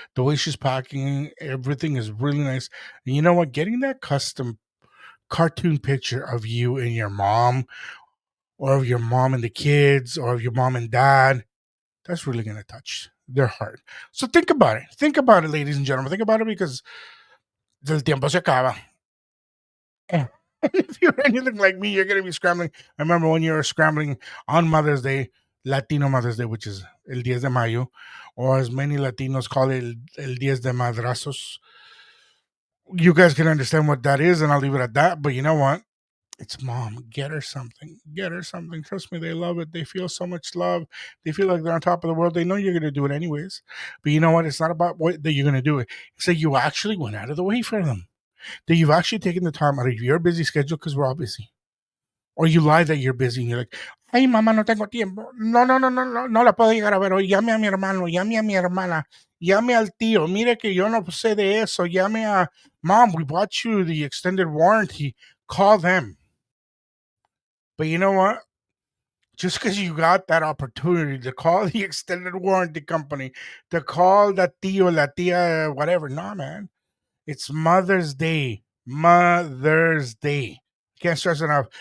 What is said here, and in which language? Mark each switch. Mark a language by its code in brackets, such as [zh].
[en] The way she's packing, everything is really nice. And you know what? Getting that custom cartoon picture of you and your mom, or of your mom and the kids, or of your mom and dad, that's really going to touch their heart. So think about it. Think about it, ladies and gentlemen. Think about it because [es] el tiempo se acaba. [en] And if you're anything like me, you're going to be scrambling. I remember when you were scrambling on Mother's Day, Latino Mother's Day, which is [es] el 10 de mayo, [en] or as many Latinos call it, [es] el 10 de madrazos. [en] You guys can understand what that is, and I'll leave it at that. But you know what? It's mom. Get her something. Get her something. Trust me, they love it. They feel so much love. They feel like they're on top of the world. They know you're going to do it anyways. But you know what? It's not about what that you're going to do it. It's that you actually went out of the way for them. That you've actually taken the time out of your busy schedule, because we're all busy. Or you lie that you're busy and you're like, [es] ay, mamá, no tengo tiempo. No, no, no, no, no, no la puedo llegar a ver hoy. Llame a mi hermano, llame a mi hermana, llame al tío. Mire que yo no sé de eso. Llame a mom. [en] We bought you the extended warranty. Call them. But you know what? Just because you got that opportunity to call the extended warranty company, to call that tío, la tía, whatever. No, man. It's Mother's Day. Mother's Day. Can't stress it enough.